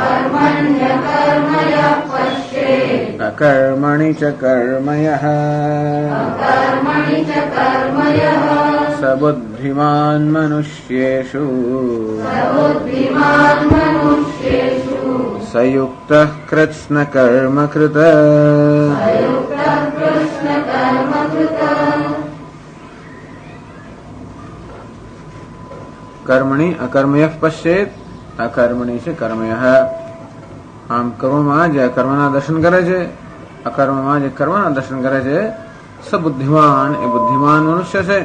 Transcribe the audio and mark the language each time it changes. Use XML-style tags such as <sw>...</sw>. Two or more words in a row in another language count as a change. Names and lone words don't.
<sa>अकर्मणि च कर्म यः स बुद्धिमान् मनुष्येषु स युक्तः कृत्स्नकर्मकृत्. કર્મણી અકર્મયઃ પશ્ચેત અકર્મણી છે કર્મયઃ.</sa> <gu>આમ કર્મમાં જે અકર્મના દર્શન કરે છે, અકર્મમાં જે કર્મના દર્શન કરે છે,</gu> <sa>સ બુદ્ધિમાન</sa> <gu>એ બુદ્ધિમાન મનુષ્ય છે.</gu>